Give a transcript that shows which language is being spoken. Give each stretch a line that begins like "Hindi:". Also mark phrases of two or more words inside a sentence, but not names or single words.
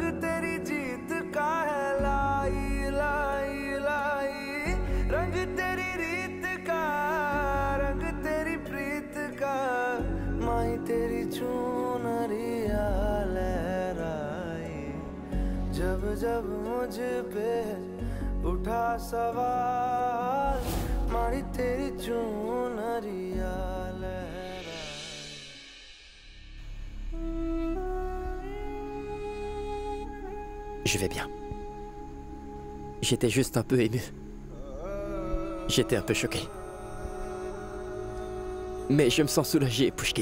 Hindi: तेरी जीत का है लाई लाई लाई रंग तेरी रीत का रंग तेरी प्रीत का माही तेरी चूनरिया लहराए जब जब मुझ पे उठा सवाल माही तेरी चूनरिया
French: Je vais bien. J'étais juste un peu ému. J'étais un peu choqué. Mais je me sens soulagé, Pushki.